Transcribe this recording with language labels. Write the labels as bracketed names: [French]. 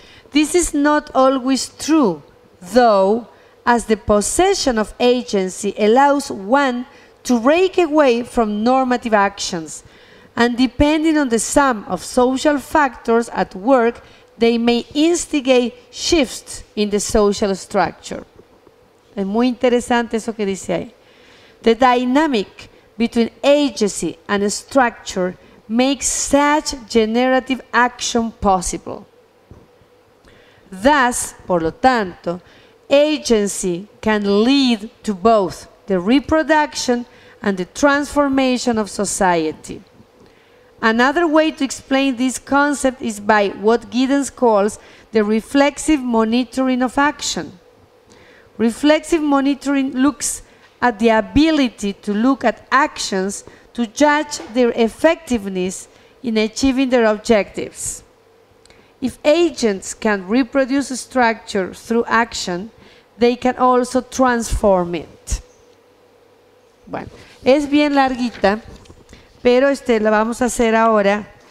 [English] This is not always true, though, as the possession of agency allows one to break away from normative actions, and depending on the sum of social factors at work, they may instigate shifts in the social structure. [Spanish] Es muy interesante eso que dice ahí. [English] The dynamic between agency and structure makes such generative action possible. Thus, [Spanish] por lo tanto, [English] agency can lead to both the reproduction and the transformation of society. Another way to explain this concept is by what Giddens calls the reflexive monitoring of action. Reflexive monitoring looks at the ability to look at actions to judge their effectiveness in achieving their objectives. If agents can reproduce a structure through action, they can also transform it. [Spanish] Bueno, es bien larguita, pero la vamos a hacer ahora.